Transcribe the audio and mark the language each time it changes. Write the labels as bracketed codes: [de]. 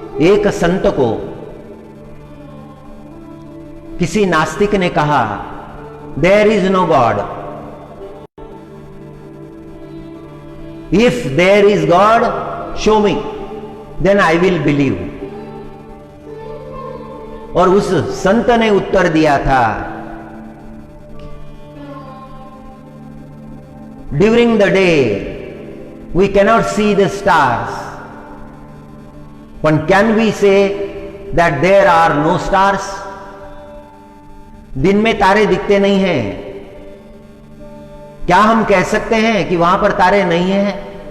[hi] एक संत को किसी नास्तिक ने कहा, [en] There is no God, if there is God show me, then I will believe. [hi] और उस संत ने उत्तर दिया था, [en] During the day we cannot see the stars, but can we say that there are no stars? [hi] दिन में तारे दिखते नहीं हैं, क्या हम कह सकते हैं कि वहां पर तारे नहीं हैं?